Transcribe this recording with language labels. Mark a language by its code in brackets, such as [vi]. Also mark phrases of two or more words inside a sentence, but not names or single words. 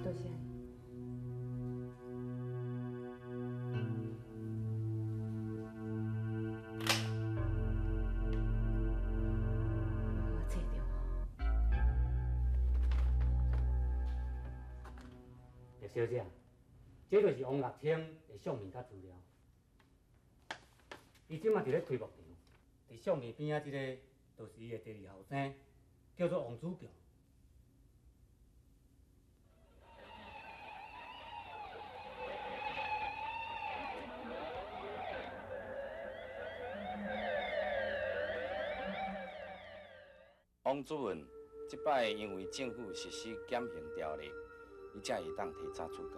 [nan] 多谢。我找到。叶小姐，这就是王乐清的相片甲资料。伊即马伫咧开幕场，伫相片边仔即个，就是伊的第二后生，叫做王子强。王主任，即摆因为政府实施减刑条例，你才会当提早出监。